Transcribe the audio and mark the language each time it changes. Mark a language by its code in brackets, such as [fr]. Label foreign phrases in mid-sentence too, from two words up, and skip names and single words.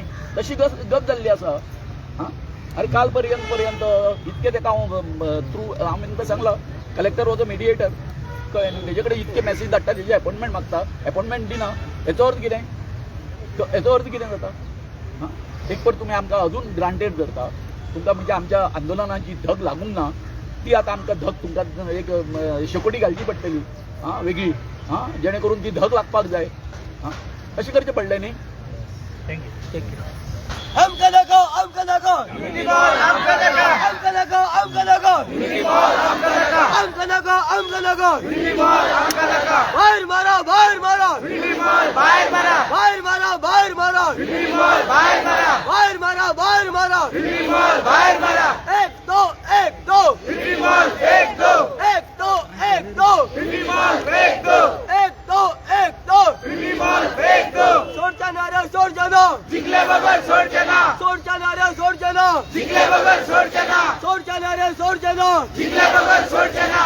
[kok] तशी गप जाल्ली आसा हां अरे काल पर्यंत इतके तेका हांव थ्रू हांवें तुका सांगलां [en] collector was a mediator [kok] कळ्ळें न्ही तेजे कडेन इतके मॅसेज धाडटा तेजे अपॉयंटमेंट मागता अपॉयंटमेंट दिना हेचो अर्थ कितें जाता हां एक तर तुमी आमकां अजून ग्रांटेड धरता तुमकां म्हणजे [mr] आमच्या आंदोलनाची [kok] धग लागूंक ना ती आतां आमकां धग तुमकां एक शेकोटी घालची पडटली हां वेगळी हां जेणे करून ती धग लागपाक जाय हां अशें करचें पडलें न्ही थँक्यू [hi] हमको देखो हमको देखो हमको देखो हमको देखो हमको देखो हमको देखो हमको देखो हमको देखो बाहर मारो बाहर मारो बाहर मारो बाहर मारो बाहर मारो बाहर मारो बाहर मारो बाहर मारो बाहर मारो 1 2 1 2 1 2 1 2 1 2 1 2 1 2 1 2 [kok] सोडचा नारा सोडचा ना जिंकले बगर सोडचा ना सोडचा नारा सोडचा ना जिंकले बगर सोडचा ना सोडचा नारा सोडचा ना जिंकले बगर सोडचा